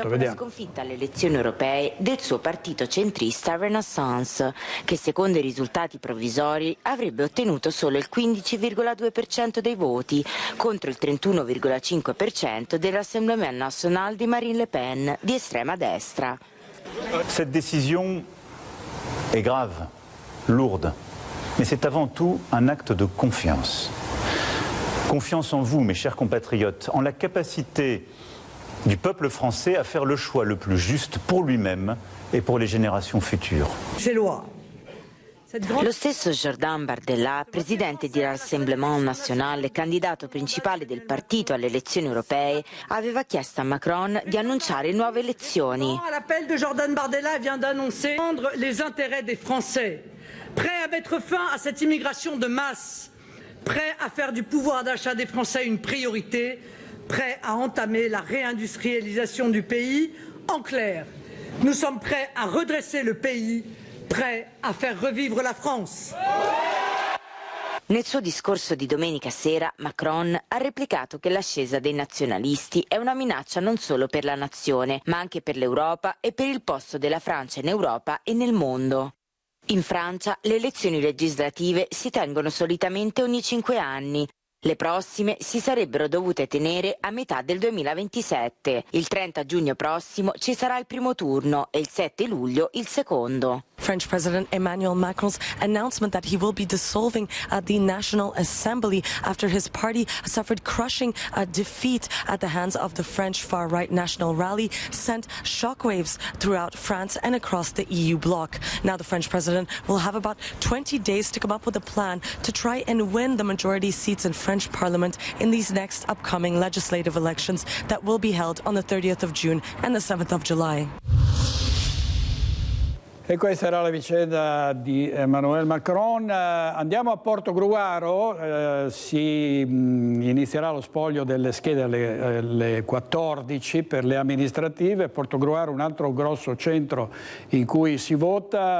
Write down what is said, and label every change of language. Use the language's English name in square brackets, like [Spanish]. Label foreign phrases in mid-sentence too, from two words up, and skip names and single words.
[Italian] Dopo la sconfitta alle elezioni europee del suo partito centrista Renaissance, che secondo i risultati provvisori avrebbe ottenuto solo il 15,2% dei voti contro il 31,5% del Rassemblement National di Marine Le Pen, di estrema destra. [French] Cette décision est grave, lourde, mais c'est avant tout un acte de confiance. Confiance en vous, mes chers compatriotes, en la capacité du peuple français à faire le choix le plus juste pour lui-même et pour les générations futures. [Italian] Lo stesso Jordan Bardella, presidente di Rassemblement National e candidato principale del partito alle elezioni europee, aveva chiesto a Macron di annunciare nuove elezioni. [French] L'appel de Jordan Bardella vient d'annoncer les intérêts des Français, prêt à mettre fin à cette immigration de masse, prêt à faire du pouvoir d'achat des Français une priorité, prêt à entamer la réindustrialisation du pays. En clair, nous sommes prêts à redresser le pays, prêts à faire revivre la France. [Italian] Nel suo discorso di domenica sera, Macron ha replicato che l'ascesa dei nazionalisti è una minaccia non solo per la nazione, ma anche per l'Europa e per il posto della Francia in Europa e nel mondo. In Francia le elezioni legislative si tengono solitamente ogni 5 anni. Le prossime si sarebbero dovute tenere a metà del 2027. Il 30 giugno prossimo ci sarà il primo turno e il 7 luglio il secondo. [English] French President Emmanuel Macron's announcement that he will be dissolving the National Assembly after his party suffered crushing defeat at the hands of the French far-right National Rally sent shockwaves throughout France and across the EU bloc. Now the French president will have about 20 days to come up with a plan to try and win the majority seats in French Parliament in these next upcoming legislative elections that will be held on the 30th of June and the 7th of July. [Italian] E questa era la vicenda di Emmanuel Macron. Andiamo a Portogruaro, si inizierà lo spoglio delle schede alle 14 per le amministrative. Portogruaro, un altro grosso centro in cui si vota.